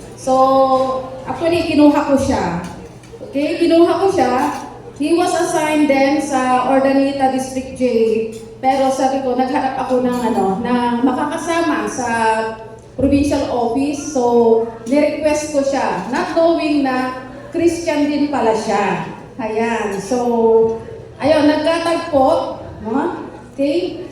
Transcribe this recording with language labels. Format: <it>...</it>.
<tl>So, actually, kinuha ko siya. Okay, kinuha ko siya.</tl> <en>He was assigned then sa Ordaneta District Jail.</en> <tl>Pero sabi ko, naghanap ako ng makakasama sa provincial office. So, ni-request ko siya.</tl> <en>Not knowing</en> <tl>na Christian din pala siya. Ayan. So, ayun, nagkatagpo. Okay?</tl>